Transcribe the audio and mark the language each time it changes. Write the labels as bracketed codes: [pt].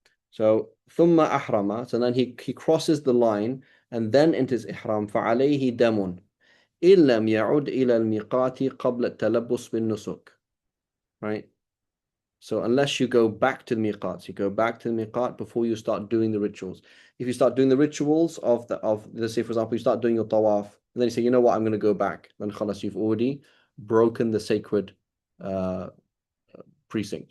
[en] So [ar] ثم أحرم. [en] So then he crosses the line and then enters ihram. [ar] فعليه دم. إن لم يعد إلى الميقات قبل التلبس بالنسك. [en] Right? So unless you go back to the miqat, you go back to the miqat before you start doing the rituals. If you start doing the rituals of let's say for example, you start doing your tawaf, and then you say, you know what, I'm going to go back. Then khalas, you've already broken the sacred uh, precinct.